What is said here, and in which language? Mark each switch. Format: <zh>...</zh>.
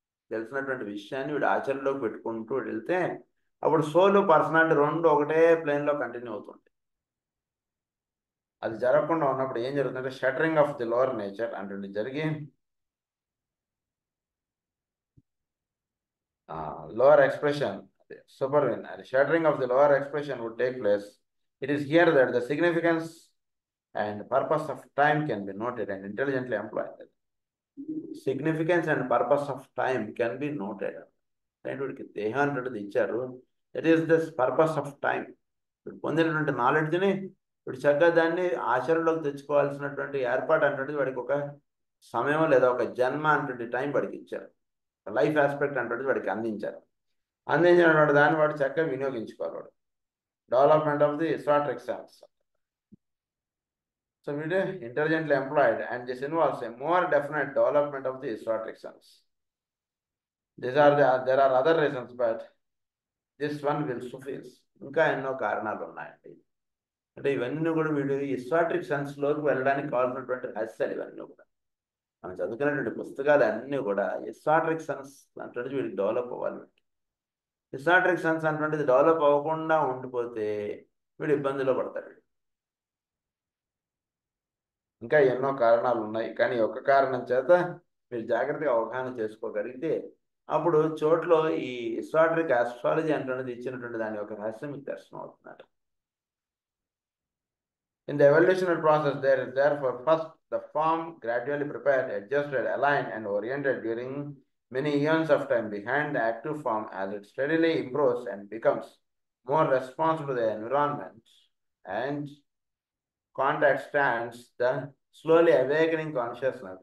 <te>తెలిసినటువంటి విషయాన్ని వీడు ఆచరణలోకి పెట్టుకుంటూ వెళ్తే అప్పుడు సోల్ పర్సనాలిటీ రెండు ఒకటే ప్లేన్లో కంటిన్యూ అవుతుంది. అది జరగకుండా ఉన్నప్పుడు ఏం జరుగుతుందంటే</te> <en>shattering of the lower nature</en> <te>అంటే జరిగి</te> <en>lower expression, supervene, and shattering of the lower expression would take place. It is here that the significance and purpose of time can be noted and intelligently employed. Significance and purpose of time can be noted.</en> <te>వీడికి దేహాన్ని ఇచ్చారు,</te> <en>That is this purpose of time.</en> <te>వీడు పొందినటువంటి నాలెడ్జ్ని వీడు చక్కగా దాన్ని ఆచరణలోకి తెచ్చుకోవాల్సినటువంటి ఏర్పాటు అంటే వాడికి ఒక సమయం లేదా ఒక జన్మ అంటే టైం వాడికి ఇచ్చారు. లైఫ్ ఆస్పెక్ట్ అంటే వాడికి అందించారు. అందించినటువంటి దాన్ని వాడు చక్కగా వినియోగించుకోవాలి. వాడు</te> <en>Development of the esoteric sense. So it is intelligently employed, and this involves a more definite development of the esoteric sense. There are other reasons, but this one will suffice.</en> <te>ఇంకా ఎన్నో కారణాలు ఉన్నాయండి. అంటే ఇవన్నీ కూడా వీడు ఎస్టాటిక్ సెన్స్లోకి వెళ్ళడానికి కావాల్సినటువంటి రహస్యాలు ఇవన్నీ కూడా మనం చదువుకునేటువంటి పుస్తకాలు అన్నీ కూడా ఎస్టాటిక్ సెన్స్ అంటే వీడికి డెవలప్ అవ్వాలి. ఎస్టాటిక్ సెన్స్ అటువంటిది డెవలప్ అవ్వకుండా ఉండిపోతే వీడు ఇబ్బందిలో పడతాడు. ఇంకా ఎన్నో కారణాలు ఉన్నాయి, కానీ ఒక కారణం చేత మీరు జాగ్రత్తగా అవగాహన చేసుకోగలిగితే అప్పుడు చోట్లో ఈ ఎస్టాటిక్ ఆస్ట్రాలజీ అంటున్నది ఇచ్చినటువంటి దాని యొక్క రహస్యం మీకు దర్శనం అవుతున్నారు.</te> <en>In the evolutionary process, there is therefore first the form gradually prepared, adjusted, aligned, and oriented during many eons of time behind the active form as it steadily improves and becomes more responsive to the environment and contact stands the slowly awakening consciousness.</en>